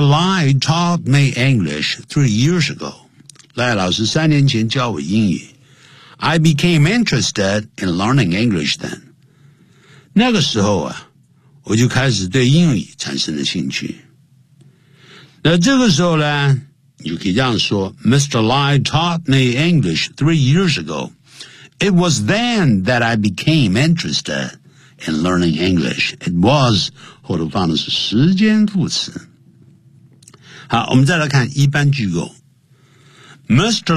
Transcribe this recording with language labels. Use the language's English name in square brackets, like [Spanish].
[English] Lai taught me English 3 years ago， [Chinese] 赖老师3年前教我英语。 [English] I became interested in learning English then， [Chinese] 那个时候啊我就开始对英语产生了兴趣。那这个时候呢你可以这样说 Mr. [English] Lai taught me English 3 years ago， It was then that I became interested in learning English， It was [Chinese] 后头放的是时间副词。好，我们再来看一般句构 Mr.